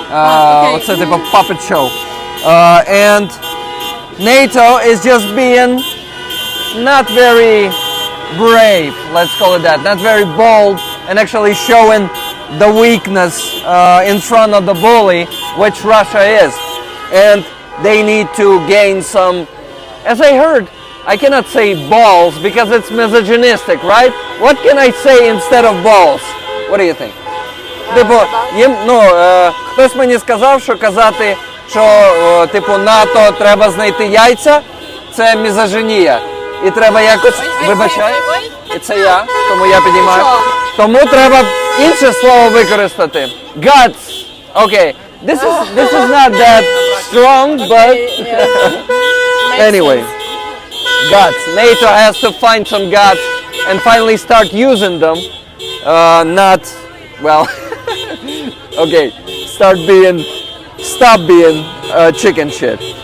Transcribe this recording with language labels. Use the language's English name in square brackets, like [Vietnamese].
[Ukrainian] Оце типу [English] puppet show. And NATO is just being not very brave, let's call it that, not very bold, and actually showing the weakness in front of the bully, which Russia is. And they need to gain some, as I heard, I cannot say balls because it's misogynistic, right? What can I say instead of balls? What do you think? [Ukrainian] Типу, їм, хтось мені сказав, що казати, що типу НАТО треба знайти яйця, це мізогінія. І треба якось, вибачай, і це я, тому я підіймаю. Тому треба інше слово використати. [English] Guts. Okay. This is not that strong, but anyway. Guts. NATO has to find some guts and finally start using them. Not, well, okay, stop being chicken shit.